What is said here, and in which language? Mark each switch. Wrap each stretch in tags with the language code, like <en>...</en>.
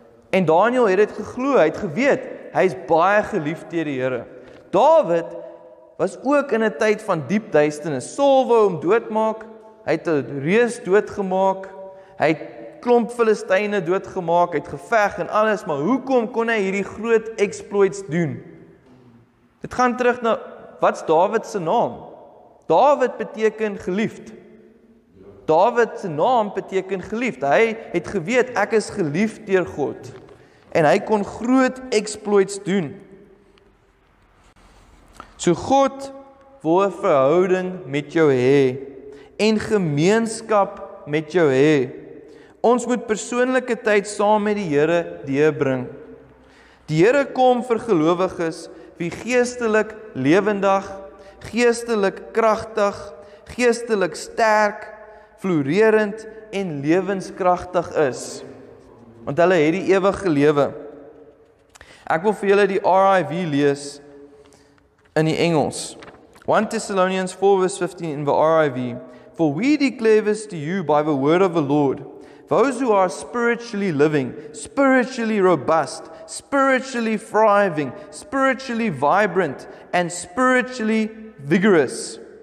<af>En Daniel het dit geglo, hy het geweet, hy is baie geliefd deur die Here. Dawid was ook in 'n tyd van diep duisternis. Saul wou hom doodmaak, hy het 'n reus doodgemaak, hy het klomp Filistyne doodgemaak, hy het geveg en alles, maar hoekom kon hy hierdie groot exploits doen? Dit gaan terug na, wat's Dawid se naam? Dawid beteken geliefd. Dawid se naam beteken geliefd. Hy het geweet, ek is geliefd deur God. En hy kon groot exploits doen. So God wil 'n verhouding met jou hê en gemeenskap met jou hê. Ons moet persoonlike tyd saam met die Here deurbring. Die Here kom vir gelowiges wie geestelik lewendig, geestelik kragtig, geestelik sterk, floreerend en lewenskragtig is. Want hulle het die ewige lewe. Ek wil vir julle die RIV lees in die Engels.</af> <en>1 Thessalonians 4 verse 15 in the RIV. For we declare this to you by the word of the Lord. Those who are spiritually living, spiritually robust, spiritually thriving, spiritually vibrant, and spiritually vigorous.</en>